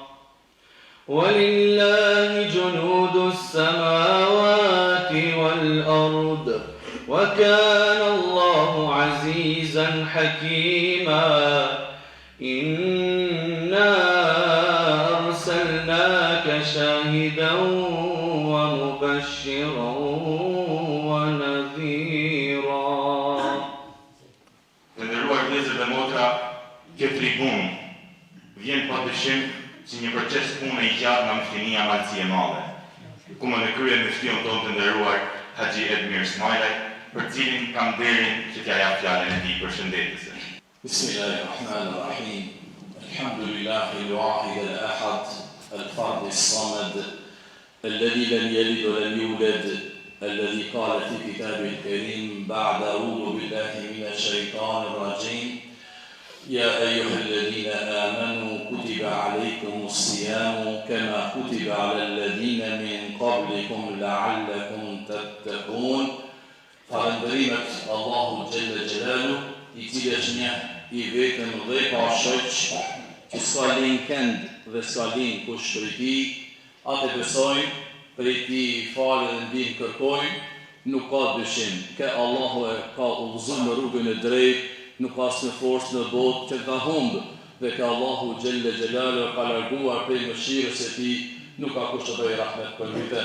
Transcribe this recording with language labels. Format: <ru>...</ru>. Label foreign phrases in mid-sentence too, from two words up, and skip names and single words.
<ar>ولله جنود السماوات والأرض وكان الله عزيزا حكيما إنا أرسلناك شاهدا ومبشرا ونذيرا.</ar> <sq>Të nderuar vëllezër dhe motra, këtë tribun vjen padyshim si një proces pune i gjatë nga Muftinia Malësi e Madhe, ku më në krye muftion tonë të nderuar Haxhi Edmir Smajlaj, për cilin kam nderin që t'ja jap fjalën e tij përshëndetëse.</sq> <ar>بسم الله الرحمن الرحيم. الحمد لله الواحد الأحد الفرد الصمد الذي لم يلد ولم يولد الذي قال في كتابه الكريم بعد أعوذ بالله من الشيطان الرجيم يا أيها الذين آمنوا كتب عليكم الصيام كما كتب على الذين من قبلكم لعلكم تتقون.</ar> <sq>Falënderimet Allahu Gjelle Gjelalu, i cili është një i vetëm dhe pa shoq, që s'ka linë kënd dhe s'ka linë kush prej tij, atë besojnë, prej tij falë dhe ndihmë kërkojnë, nuk ka dyshim, ke Allahu e ka udhëzuar në rrugën e drejtë, nuk ka asnjë forcë në botë që ta humbë, dhe ke Allahu Gjelle Gjelalu ka larguar prej mëshirës së tij, nuk ka kush të bëjë rahmet për ty.</sq>